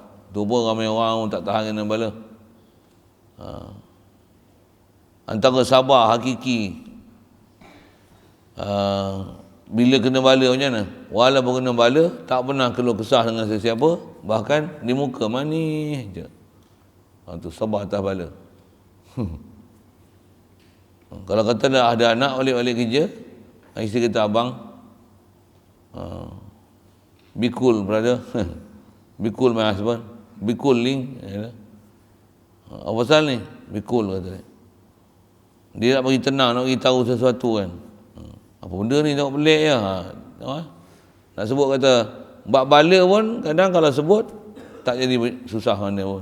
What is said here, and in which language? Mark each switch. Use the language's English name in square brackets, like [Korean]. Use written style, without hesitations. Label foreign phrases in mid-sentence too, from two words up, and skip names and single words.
[Malay] Tu pun ramai orang tak tahan dengan bala. Antara sabar hakiki bila kena bala macam mana? Walaupun kena bala tak pernah keluh kesah dengan sesiapa, bahkan di muka manis je. Tu sabar atas bala. Kalau kata dah ada anak balik-balik kerja, isteri kata abang, [English] be cool brother, be cool my husband, be cool Ling. [Malay] Apa pasal ni? [English] Be cool [Malay] kata dia. Dia nak bagi tenang, nak bagi tahu sesuatu kan. Apa benda ni tengok pelik je. Nak sebut kata, bab bala pun kadang kalau sebut, tak jadi susah mana pun.